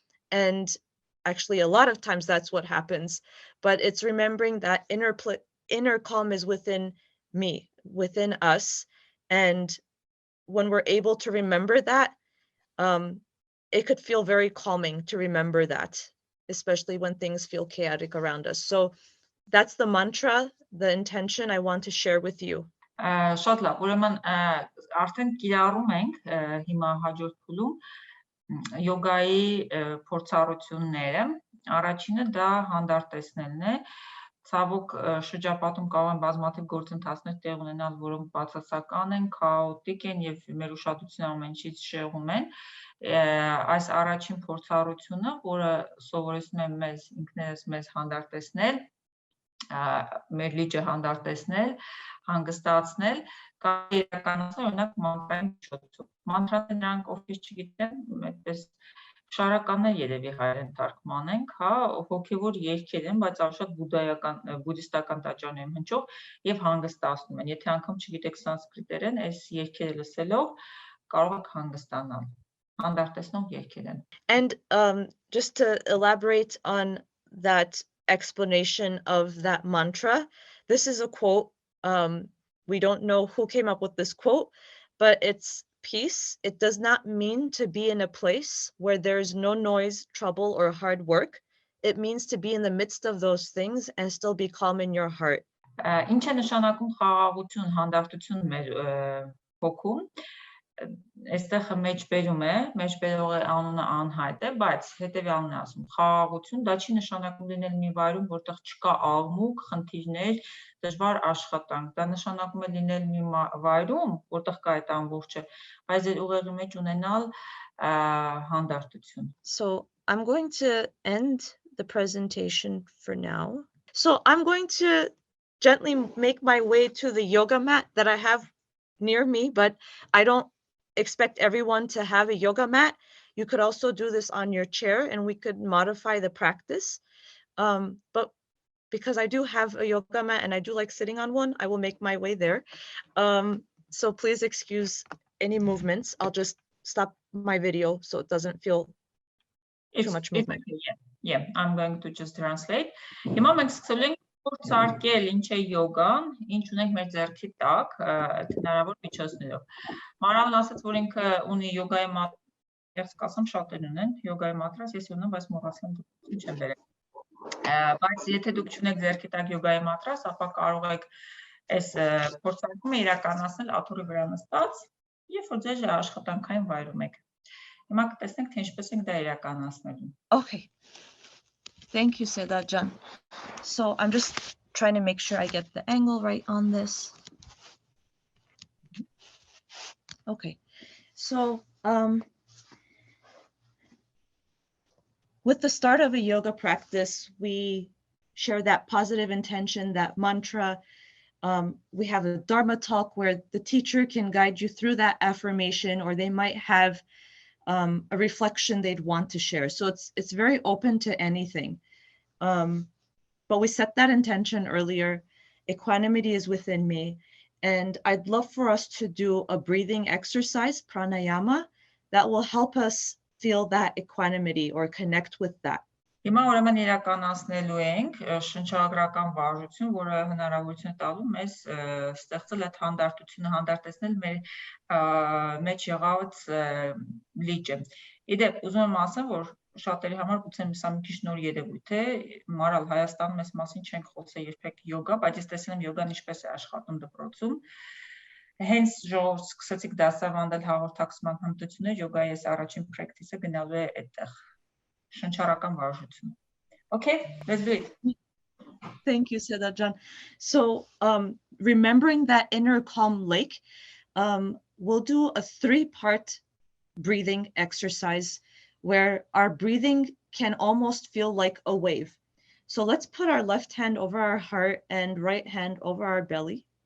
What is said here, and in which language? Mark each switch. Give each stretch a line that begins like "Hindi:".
English: And actually, a lot of times that's what happens. But it's remembering that inner calm is within me, within us. And when we're able to remember that, it could feel very calming to remember that, especially when things feel chaotic around us. So that's the mantra, the intention I want to share with you.
Armenian: Շատ լավ, ուրեմն արդեն կիրառում ենք հիմա հաջորդ փուլում յոգայի փորձառությունները։ Առաջինը դա հանդարտեցնելն է։ Ցավոք շրջապատում կարող են բազմաթիվ գործընթացներ տեղ ունենալ, որոնք բացասական են, քաոտիկ են եւ մեր ուշադրությունը ամեն ինչից շեղում են։ Այս առաջին փորձառությունը, որը սովորեցնում է մեզ ինքներս մեզ հանդարտեցնել, մեր լիճը հանդարտեցնել, հանգստացնել, կամ իրականացնել օրինակ մանտրայի միջոցով։ Մանտրաները նրանք ովքեր չգիտեն, այդպես շարականներ երևի հայերեն թարգմանենք, հա, հոգևոր երգեր են, բայց ավելի շատ բուդդիստական տաճարներում հնչող եւ հանգստացնում են։ Եթե անգամ չգիտեք սանսկրիտերեն, այս երգերը լսելով կարող եք հանգստանալ։ Հանդարտեցնող երգեր են։
English: And just to elaborate on that explanation of that mantra, this is a quote. We don't know who came up with this quote, but it's peace. It does not mean to be in a place where there's no noise, trouble, or hard work. It means to be in the midst of those things and still be calm in your heart.
Armenian: Ինչ է նշանակում խաղաղություն, հանդարտություն մեր հոգում։ Այստեղ մեջբերում է, մեջբերողի անունը անհայտ է, բայց հետևյալն է ասում, խաղաղություն, դա չի նշանակում լինել մի վայրում, որտեղ չկա աղմուկ, խնդիրներ, դժվար աշխատանք, դա նշանակում է լինել մի վայրում, որտեղ կա այդ ամբողջը, բայց ձեր ուղեղի մեջ ունենալ հանդարտություն։
English: So I'm going to end the presentation for now. So I'm going to gently make my way to the yoga mat that I have near me, but I don't expect everyone to have a yoga mat. You could also do this on your chair and we could modify the practice. But because I do have a yoga mat and I do like sitting on one, I will make my way there. So please excuse any movements. I'll just stop my video so it doesn't feel too much movement. Yeah, I'm going to just translate.
Armenian: Հիմա մենք սկսել ենք փորձարկել ինչ է յոգան, ինչ ունենք մեր ձեռքի տակ, հնարավոր միջոցներով։ Մարալն ասաց, որ ինքը ունի յոգայի մատրաս, կասեմ շատերն ունեն յոգայի մատրաս, ես ունեմ, բայց մոռացել եմ ինչ եմ բերել։ Բայց եթե դուք չունեք ձեռքի տակ յոգայի մատրաս, ապա կարող եք այս փորձարկումը իրականացնել աթոռի վրա նստած, երբ որ ձեր աշխատանքային վայրում եք։ Հիմա կտեսնենք, թե ինչպես ենք դա իրականացնելու։
English: Okay. Thank you, Sedajan. So I'm just trying to make sure I get the angle right on this. Okay. So with the start of a yoga practice, we share that positive intention, that mantra. We have a Dharma talk where the teacher can guide you through that affirmation, or they might have a reflection they'd want to share. So it's very open to anything. But we set that intention earlier. Equanimity is within me. And I'd love for us to do a breathing exercise, pranayama, that will help us feel that equanimity or connect with that.
Armenian: Հիմա ուրեմն իրականացնելու ենք շնչագրական վարժություն, որը հնարավորություն տալու մեզ ստեղծել այդ հանդարտությունը, հանդարտեցնել մեր մեջ եղած լիճը։ Իդեպ, ուզում եմ ասեմ, որ շատերի համար գուցե սա մի քիչ նոր երևույթ է, Մարալ, Հայաստանում այս մասին չենք խոսել երբեք յոգա, բայց ես տեսել եմ յոգան ինչպես է աշխատում դպրոցում։ Հենց ժողով սկսեցիք դասավանդել հաղորդակցման հմտություններ, յոգայի այս առաջին պրակտիսը գնալու է այդտեղ։ Շնչառական վարժություն։
English: Okay, let's do it. Thank you, Sedajan. So, remembering that inner calm lake, we'll do a 3-part breathing exercise where our breathing can almost feel like a wave. So let's put our left hand over our heart and right hand over our belly.